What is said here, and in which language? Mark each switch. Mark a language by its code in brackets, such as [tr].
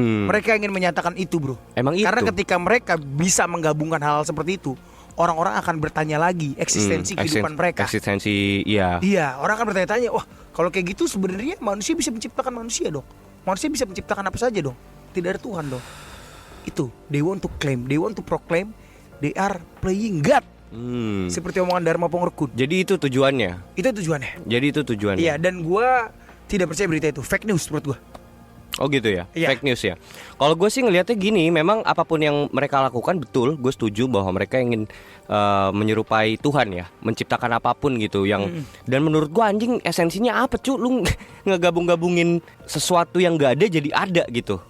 [id] Mereka ingin menyatakan itu, bro. Emang itu. Karena ketika mereka bisa menggabungkan hal-hal seperti itu, orang-orang akan bertanya lagi eksistensi kehidupan mereka. Eksistensi, iya. Iya, orang akan bertanya-tanya, wah kalau kayak gitu sebenarnya manusia bisa menciptakan manusia dong. Manusia bisa menciptakan apa saja dong. Tidak ada Tuhan dong. Itu, [en] they want to claim, they want to proclaim, they are playing God. [id] Seperti omongan Dharma Pongrekut. Jadi itu tujuannya. Itu tujuannya. Jadi itu tujuannya. Iya, dan gue tidak percaya berita itu, fake news menurut gue. Oh gitu ya, Iya. fake news ya. Kalau gue sih ngelihatnya gini, memang apapun yang mereka lakukan betul, gue setuju bahwa mereka ingin menyerupai Tuhan ya, menciptakan apapun gitu yang dan menurut gue anjing esensinya apa cu, lu ngegabung-gabungin sesuatu yang gak ada jadi ada gitu.